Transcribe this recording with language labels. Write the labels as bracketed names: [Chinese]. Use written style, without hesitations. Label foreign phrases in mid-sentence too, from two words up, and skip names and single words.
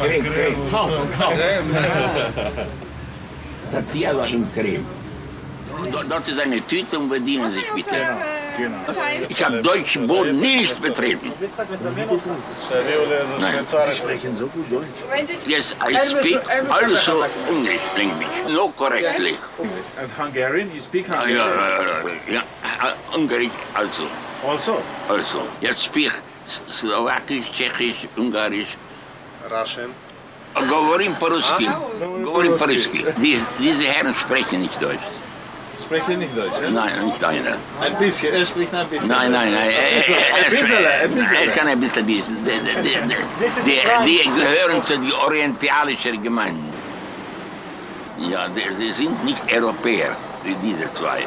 [German] Das ist aber in creme. Dort ist eine Tüte und bedienen sich bitte. Ich habe deutschen Boden nicht betreten. Nein. Sie sprechen so gut Deutsch. [English] Yes, I speak also English language, no correctly. And Hungarian? You speak Hungarian? [German] Ja, Ungarisch also. Also? Ja, speak Slowakisch, Tschechisch, Ungarisch. [English] Russian. [Russian] Говорим по-русски. Говорим по-русски. [German] Diese Herren sprechen nicht Deutsch. Sprechen nicht Deutsch, ja? Nein, nicht einer. Ein bisschen, er spricht ein bisschen. Nein. Er kann ein bisschen. Die gehören zu den orientalischen Gemeinden. Ja, sie sind nicht Europäer, diese zwei.